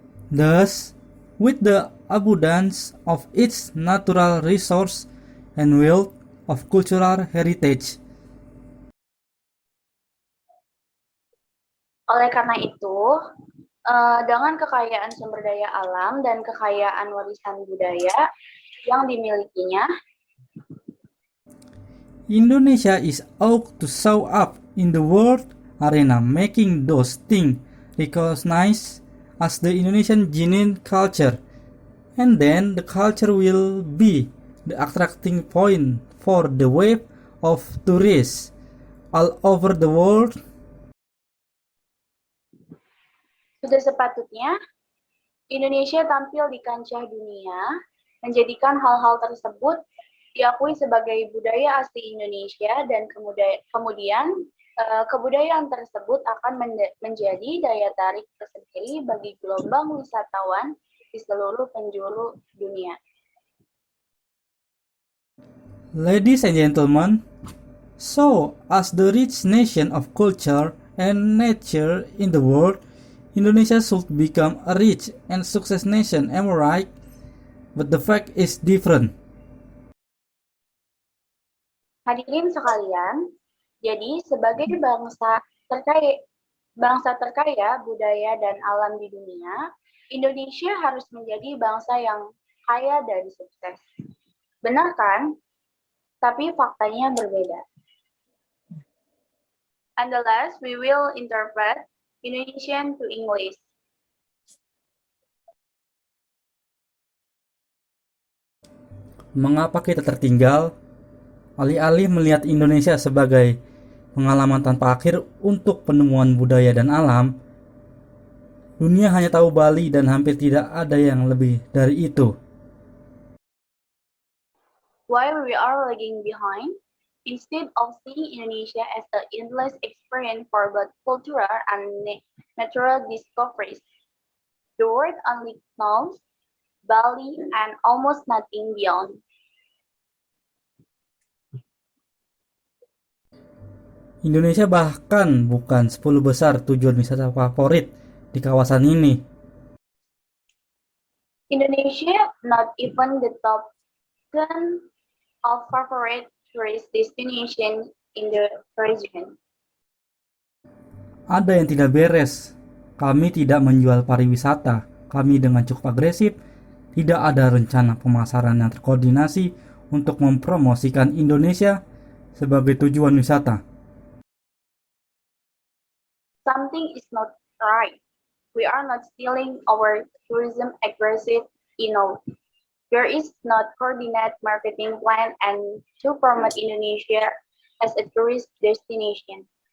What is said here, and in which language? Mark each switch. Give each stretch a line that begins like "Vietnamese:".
English: Thus, with the abundance of its natural resource and wealth of cultural heritage,
Indonesian: oleh karena itu, dengan kekayaan sumber daya alam dan kekayaan warisan budaya yang dimilikinya,
English: Indonesia is ought to show up in the world arena, making those things recognized as the Indonesian genuine culture, and then the culture will be the attracting point for the wave of tourists all over the world.
Indonesian: sudah sepatutnya Indonesia tampil di kancah dunia, menjadikan hal-hal tersebut diakui sebagai budaya asli Indonesia, dan kemudian kebudayaan tersebut akan menjadi daya tarik tersendiri bagi gelombang wisatawan di seluruh penjuru dunia.
English: Ladies and gentlemen, so as the rich nation of culture and nature in the world, Indonesia should become a rich and success nation, am I right? But the fact is different.
Indonesian: Hadirin sekalian, jadi sebagai bangsa terkaya budaya dan alam di dunia, Indonesia harus menjadi bangsa yang kaya dan sukses. Benar kan? Tapi faktanya berbeda.
English: And the last, we will interpret Indonesian to English.
Indonesian: Mengapa kita tertinggal? Alih-alih melihat Indonesia sebagai pengalaman tanpa akhir untuk penemuan budaya dan alam, dunia hanya tahu Bali dan hampir tidak ada yang lebih dari itu.
English: Why we are lagging behind? Instead of seeing Indonesia as an endless experience for both cultural and natural discoveries, the world only knows Bali and almost nothing beyond.
Indonesian: Indonesia bahkan bukan 10 besar tujuan wisata favorit di kawasan ini.
English: Indonesia not even the top 10 of favorite tourist destination in the region.
Indonesian: Ada yang tidak beres. Kami tidak menjual pariwisata. Kami dengan cukup agresif, tidak ada rencana pemasaran yang terkoordinasi untuk mempromosikan Indonesia sebagai tujuan wisata.
English: Something is not right. We are not stealing our tourism aggressive enough. There is not coordinated marketing plan and to promote Indonesia as a tourist destination.